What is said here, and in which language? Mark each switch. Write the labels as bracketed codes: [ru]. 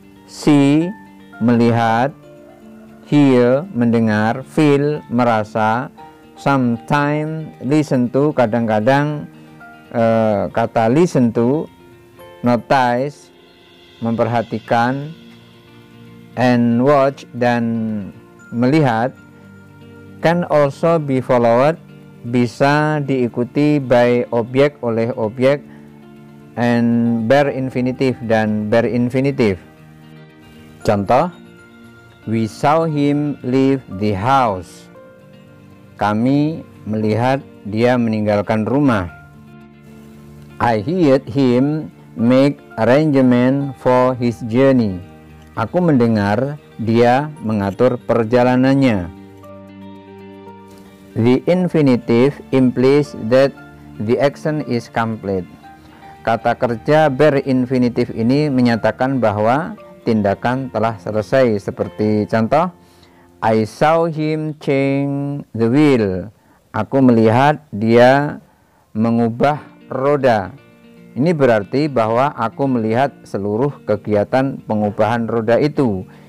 [en] See, melihat, hear, mendengar, feel, merasa, sometimes listen to, [id] kadang-kadang kata [en] listen to, notice, memperhatikan, and watch [id] dan melihat [en] can also be followed, [id] bisa diikuti [en] by objek [id] oleh objek, [en] and bare infinitive dan bare infinitive. [id] Contoh, [en] we saw him leave the house. [id] Kami melihat dia meninggalkan rumah. [en] I heard him make arrangement for his journey. [id] Aku mendengar dia mengatur perjalanannya. [en] The infinitive implies that the action is complete. [id] Kata kerja bare infinitive ini menyatakan bahwa tindakan telah selesai. Seperti contoh, [en] I saw him change the wheel. [id] Aku melihat dia mengubah roda. Ini berarti bahwa aku melihat seluruh kegiatan pengubahan roda itu.